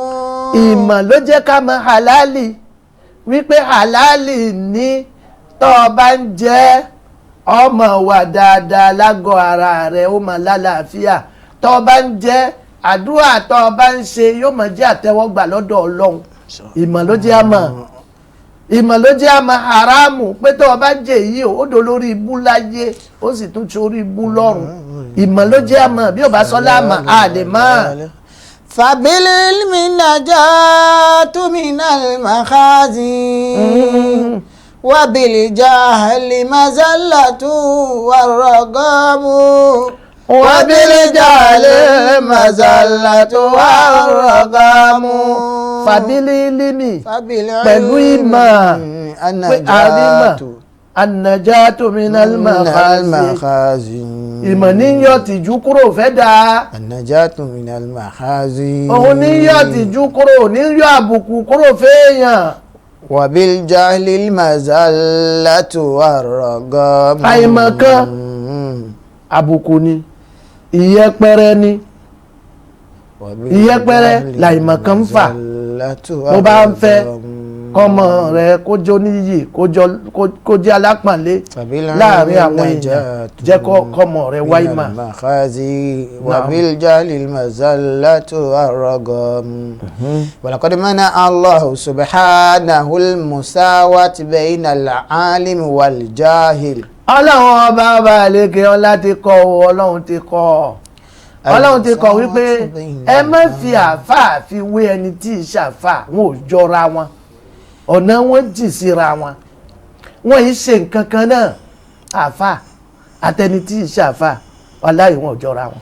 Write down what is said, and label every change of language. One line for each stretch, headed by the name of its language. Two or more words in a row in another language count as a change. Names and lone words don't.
Yoruba: ìmọ̀ ló jẹ́ ká mọ̀ halali wípé halali ní tó o bá ń jẹ́ ọmọ wà dáadáa lágọ̀ ara rẹ̀ ó mọ̀ lálàáfíà, tó o bá ń jẹ́ àdúrà tó o bá ń ṣe yóò mọ̀ jẹ́ àtẹ́wọ́gbà lọ́dọ̀ ọlọ́run. ìmọ̀ ló jẹ́ àmọ̀, ìmọ̀ ló jẹ́ àmọ̀ haramu pé tó o bá jẹ́ èyí ó dò lórí ibú láyé ó sì tún sórí ibú lọ́run. ìmọ̀ ló jẹ́ àmọ̀, bí ò bá sọ́lá àmọ̀ a lè mọ̀.
Arabic: فبالعلم النجاة من المخازي وبالجهل مزلة والرقام وبالجهل مزلة والرقام. فبالعلم
Yoruba: pẹ̀lú ìmọ̀
Arabic: النجاة من المخازي.
Yoruba: ìmọ̀ ní yọ tìjú kúrò fẹ́ dáa.
Arabic: النجاة من المخازي.
Yoruba: òun ní yọ tìjú kúrò, ní yọ àbùkù kúrò fẹ́ẹ̀yàn.
Arabic: وبالجهل المزلة والرقام.
Yoruba: àìmọ̀kan àbùkù ni, ìyẹpẹrẹ ni, ìyẹpẹrẹ làìmọ̀kan ń fà. bó bá ń fẹ́ kọ́mọ rẹ̀ kó jó níyì kó jẹ́ alápọ̀nlé láàrin àwọn èèyàn, jẹ́ kọ́mọ rẹ̀ wáyé mà.
Arabic: وبالجهل المزلة والرقم. ولقد منع الله سبحانه المساواة بين العالم والجاهل.
Yoruba: ọlọ́run ọba àlekè ọlá ti kọ́ ọ, ọlọ́run ti kọ́ ọ, ọlọ́run ti kọ́ wípé ẹ má fi àáfàá fi wé ẹni tí ì ṣàáfàá, wọn ò jọra wọn, ọ̀nà wọn jì síra wọn, wọn yìí ṣe nǹkan kan náà. àáfàá àtẹni tí ì ṣàáfàá wàláhì wọn ò jọra wọn.